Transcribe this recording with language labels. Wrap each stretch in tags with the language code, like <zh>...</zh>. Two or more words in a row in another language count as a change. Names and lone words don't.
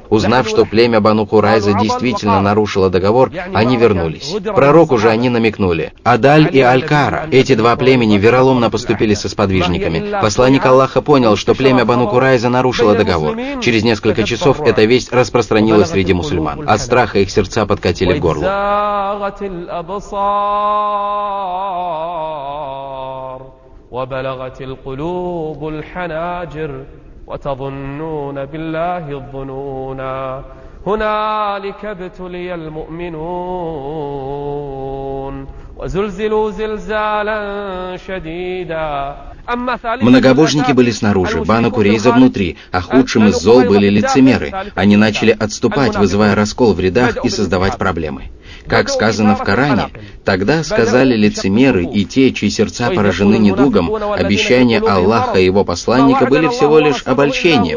<ru>Узнав, что племя Бану Курайза действительно нарушило договор, они вернулись. Пророку же они намекнули. Адаль и Аль-Кара, эти два племени вероломно поступили со сподвижниками. Посланник Аллаха понял, что племя Бану Курайза нарушило договор. Через несколько часов эта весть распространилась среди мусульман. От страха их сердца подкатили к горлу.</ru> <ar>وبلغت القلوب الحناجر وتظنون بالله الظنونا هنالك ابتلي المؤمنون وزلزلوا زلزالا شديدا.</ar> <ru>Многобожники были снаружи, Бану Курейза внутри, а худшим из зол были лицемеры. Они начали отступать, вызывая раскол в рядах и создавать проблемы. Как сказано в Коране, тогда сказали лицемеры и те, чьи сердца поражены недугом, обещания Аллаха и его посланника были всего лишь обольщением.</ru>